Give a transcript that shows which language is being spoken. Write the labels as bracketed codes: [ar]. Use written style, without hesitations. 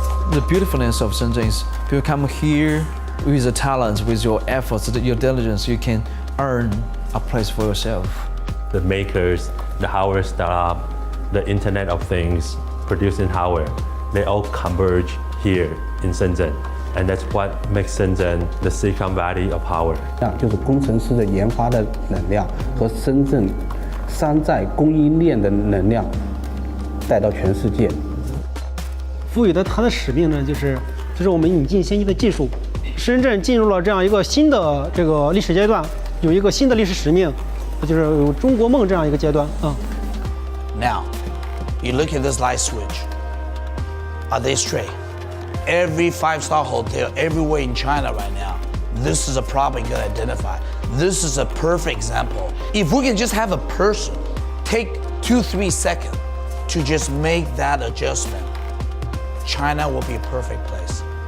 [en] The beautifulness of Shenzhen is people come here with the talents, with your efforts, your diligence, you can earn a place for yourself. The makers, the hardware startup, the Internet of Things, producing hardware, they all converge here in Shenzhen. And that's what makes Shenzhen the Silicon Valley of hardware. [zh] 就是工程师的研发的能量和深圳山寨供应链的能量带到全世界。赋予的它的使命呢，就是我们引进先进的技术。深圳进入了这样一个新的这个历史阶段，有一个新的历史使命，就是有中国梦这样一个阶段啊。 [en] Now, you look at this light switch. Are they straight? Every five-star hotel everywhere in China right now, this is a problem you can identify. This is a perfect example. If we can just have a person take 2-3 seconds to just make that adjustment, China will be a perfect place.